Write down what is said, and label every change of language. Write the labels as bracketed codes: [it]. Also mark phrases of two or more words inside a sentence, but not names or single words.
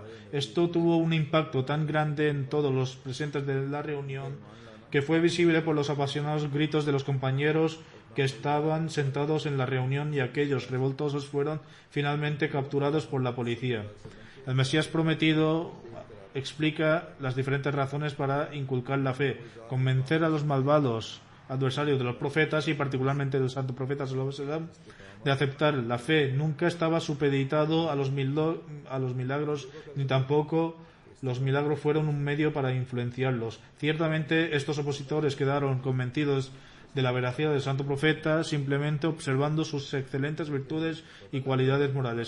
[es] Esto tuvo un impacto tan grande en todos los presentes de la reunión que fue visible por los apasionados gritos de los compañeros que estaban sentados en la reunión, y aquellos revoltosos fueron finalmente capturados por la policía. El Mesías prometido explica las diferentes razones para inculcar la fe, convencer a los malvados adversarios de los profetas y particularmente del santo profeta [ar] صلى الله عليه وسلم [es] de aceptar la fe. Nunca estaba supeditado a los milagros, ni tampoco los milagros fueron un medio para influenciarlos. Ciertamente estos opositores quedaron convencidos de la veracidad del santo profeta simplemente observando sus excelentes virtudes y cualidades morales.